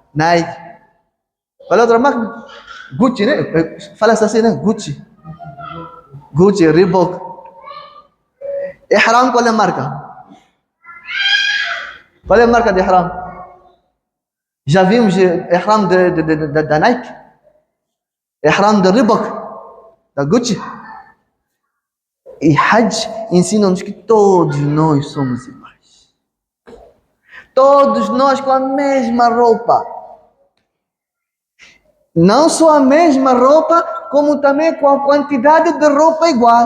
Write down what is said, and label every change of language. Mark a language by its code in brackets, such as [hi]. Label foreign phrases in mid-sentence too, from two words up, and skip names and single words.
[pt] Nike. Qual é a outra marca? Gucci, né? Fala-se assim, né? Gucci, Reebok. Ihram, qual é a marca? Qual é a marca de Ihram? Já vimos Ihram da Nike? Ihram da Reebok? Da Gucci? E Hajj ensina-nos que todos nós somos iguais. Todos nós com a mesma roupa. Não só a mesma roupa, como também com a quantidade de roupa igual.